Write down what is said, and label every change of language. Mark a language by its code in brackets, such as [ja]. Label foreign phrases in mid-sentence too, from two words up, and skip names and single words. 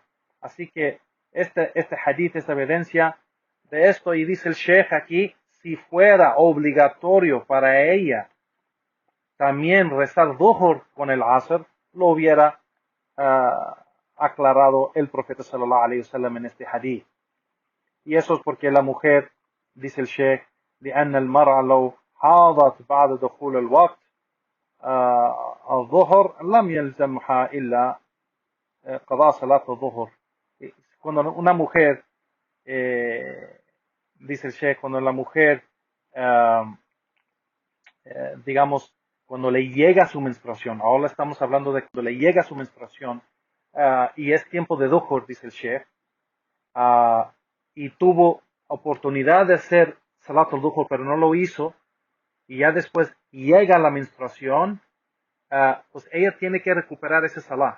[es] Así que este hadith es evidencia de esto, y dice el Sheikh aquí, si fuera obligatorio para ella también rezar Dhuhr con el Asr, lo hubiera aclarado el profeta [ar] صلى الله عليه وسلم [es] en este hadith. Y eso es porque la mujer, dice el Sheikh, [ar] لأن المرأة لو حاضت بعد دخول الوقت الظهر لم يلزمها إلا قضاء صلاة الظهر. [es] Cuando una mujer, dice el Sheikh, cuando la mujer, digamos, cuando le llega su menstruación, ahora estamos hablando de cuando le llega su menstruación, y es tiempo de Dhuhr, dice el Sheikh, y tuvo oportunidad de hacer [ar] صلاة الظهر, [es] pero no lo hizo, y ya después llega la menstruación, pues ella tiene que recuperar ese Salah.